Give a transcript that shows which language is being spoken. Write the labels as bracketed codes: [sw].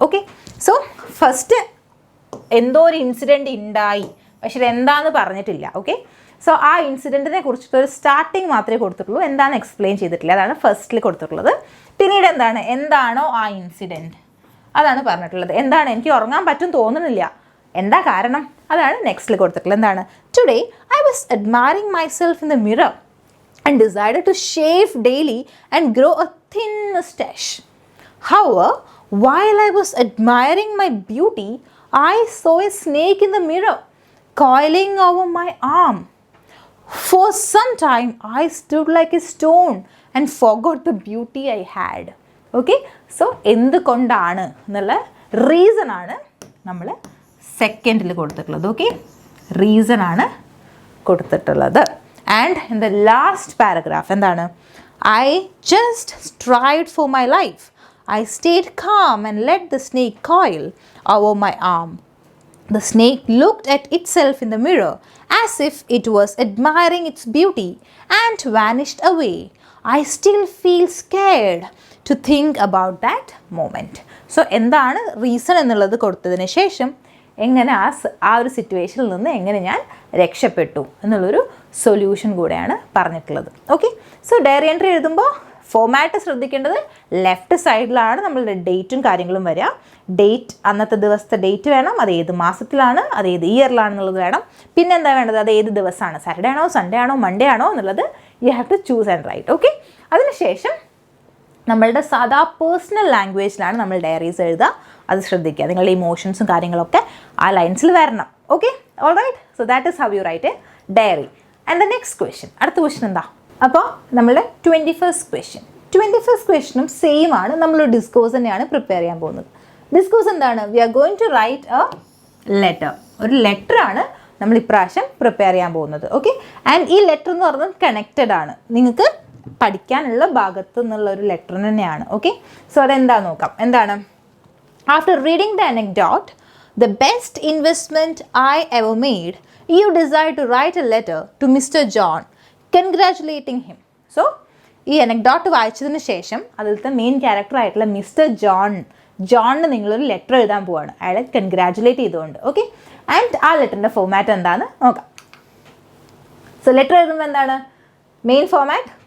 [ml] Okay, so first എന്തോ ഒരു incident ഉണ്ടായി, പക്ഷേ ഇതെന്താണെന്ന് പറഞ്ഞിട്ടില്ല. ഓക്കെ, സോ ആ ഇൻസിഡൻറ്റിനെ കുറിച്ചിട്ടൊരു സ്റ്റാർട്ടിങ് മാത്രമേ കൊടുത്തിട്ടുള്ളൂ, എന്താണെന്ന് എക്സ്പ്ലെയിൻ ചെയ്തിട്ടില്ല. അതാണ് ഫസ്റ്റിൽ കൊടുത്തിട്ടുള്ളത്. പിന്നീട് എന്താണോ ആ ഇൻസിഡൻറ്റ് അതാണ് പറഞ്ഞിട്ടുള്ളത്. എന്താണ്, എനിക്ക് ഉറങ്ങാൻ പറ്റും തോന്നുന്നില്ല, എന്താ കാരണം? അതാണ് നെക്സ്റ്റിൽ കൊടുത്തിട്ടുള്ളത്. എന്താണ്? [en] Today I was admiring myself in the mirror and decided to shave daily and grow a thin mustache. However, while I was admiring my beauty, I saw a snake in the mirror coiling over my arm. For some time, I stood like a stone and forgot the beauty I had. Okay? [ml] So, എന്തുകൊണ്ടാണ് എന്നുള്ള reason ആണ് നമ്മൾ സെക്കൻഡിൽ കൊടുത്തിട്ടുള്ളത്. Okay, reason ആണ് കൊടുത്തിട്ടുള്ളത്. [en] And in the last paragraph, [ml] എന്താണ്? [en] I just strived for my life. I stayed calm and let the snake coil over my arm. The snake looked at itself in the mirror as if it was admiring its beauty and vanished away. I still feel scared to think about that moment. [ml] So, എന്താണ് reason എന്നുള്ളത് കൊടുത്തതിന് ശേഷം എങ്ങനെ ആ ഒരു സിറ്റുവേഷനിൽ നിന്ന് എങ്ങനെ ഞാൻ രക്ഷപ്പെട്ടു എന്നുള്ളൊരു സൊല്യൂഷൻ കൂടെയാണ് പറഞ്ഞിട്ടുള്ളത്. ഓക്കെ, സോ ഡയറി എൻട്രി എഴുതുമ്പോൾ ഫോമാറ്റ് ശ്രദ്ധിക്കേണ്ടത് ലെഫ്റ്റ് സൈഡിലാണ് നമ്മളുടെ ഡേറ്റും കാര്യങ്ങളും വരിക. ഡേറ്റ്, അന്നത്തെ ദിവസത്തെ ഡേറ്റ് വേണം, അത് ഏത് മാസത്തിലാണ്, അത് ഏത് ഇയറിലാണെന്നുള്ളത് വേണം. പിന്നെ എന്താ വേണ്ടത്, അത് ഏത് ദിവസമാണ്, സാറ്റർഡേ ആണോ സൺഡേ ആണോ മൺഡേ ആണോ എന്നുള്ളത് [en] You have to choose and write. [ml] Okay, അതിനുശേഷം നമ്മളുടെ സാധാ പേഴ്സണൽ ലാംഗ്വേജിലാണ് നമ്മൾ ഡയറീസ് എഴുതുക. അത് ശ്രദ്ധിക്കുക, നിങ്ങളുടെ ഇമോഷൻസും കാര്യങ്ങളൊക്കെ ആ ലൈൻസിൽ വരണം. Okay, all right. [en] So that is how you write a diary. And the next question, [ml] അടുത്ത ക്വസ്റ്റ്യൻ എന്താ? അപ്പോൾ നമ്മളുടെ 21st ക്വസ്റ്റ്യനും സെയിം ആണ്. നമ്മൾ ഡിസ്കോസ് തന്നെയാണ് പ്രിപ്പയർ ചെയ്യാൻ പോകുന്നത്. ഡിസ്കോസ് എന്താണ്? [en] We are going to write a letter. [ml] ഒരു ലെറ്ററാണ് നമ്മൾ ഇപ്രാവശ്യം പ്രിപ്പയർ ചെയ്യാൻ പോകുന്നത്. ഓക്കെ, ആൻഡ് ഈ ലെറ്റർ എന്ന് പറയുന്നത് കണക്റ്റഡ് ആണ്, നിങ്ങൾക്ക് പഠിക്കാനുള്ള ഭാഗത്തു നിന്നുള്ള ഒരു ലെറ്റർ തന്നെയാണ്. ഓക്കെ, സോ അതെന്താ നോക്കാം. എന്താണ്? [en] After reading the anecdote, the best investment I ever made, you decide to write a letter to Mr. John, congratulating him. [ml] So, ഈ അനക്ഡോട്ട് വായിച്ചതിന് ശേഷം അതിലത്തെ മെയിൻ ക്യാരക്ടർ ആയിട്ടുള്ള മിസ്റ്റർ ജോണിന് നിങ്ങളൊരു ലെറ്റർ എഴുതാൻ പോവാണ്, അയാളെ കൺഗ്രാജുലേറ്റ് ചെയ്തുകൊണ്ട്. ഓക്കെ, ആൻഡ് ആ ലെറ്ററിൻ്റെ ഫോമാറ്റ് എന്താണെന്ന് നോക്കാം. സോ ലെറ്റർ എഴുതുമ്പോൾ എന്താണ് മെയിൻ ഫോമാറ്റ്?